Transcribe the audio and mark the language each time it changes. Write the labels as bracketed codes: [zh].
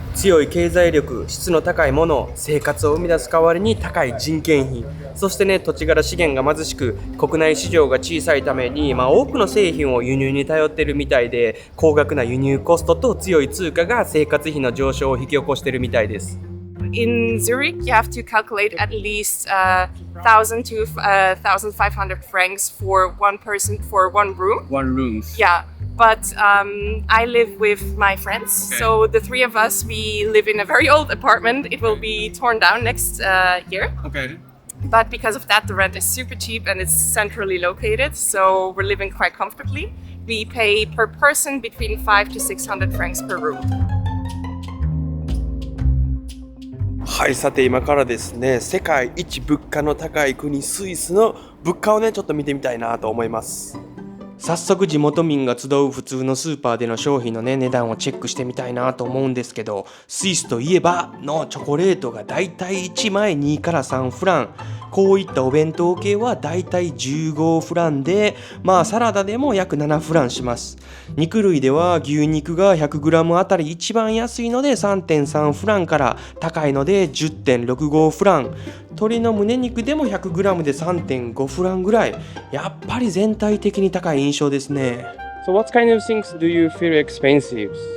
[ja] 強い経済力、質の高いもの、生活を生み出す代わりに高い人件費、そしてね土地柄資源が貧しく国内市場が小さいために、多くの製品を輸入に頼ってるみたいで、高額な輸入コストと強い通貨が生活費の上昇を引き起こしてるみたいです。 [en] In Zurich, you have to calculate at least 1,000 to 1,500 francs for one person for one room. One room. Yeah, but I live with my friends, so the three of us, we live in a very old apartment. It will be torn down next year. Okay. But because of that, the rent is super cheap and it's centrally located, so we're living quite comfortably. We pay per person between 500 to 600 francs per room. [ja] はい、さて今からですね世界一物価の高い国スイスの物価をねちょっと見てみたいなと思います。早速地元民が集う普通のスーパーでの商品のね値段をチェックしてみたいなと思うんですけど、スイスといえばのチョコレートがだいたい1枚2から3フラン、こういったお弁当系はだいたい15フランで、サラダでも約7フランします。肉類では牛肉が 100g あたり一番安いので 3.3 フランから高いので 10.65 フラン、鶏の胸肉でも 100g で 3.5 フランぐらい、やっぱり全体的に高い印象ですね。 [en] So what kind of things do you feel expensive?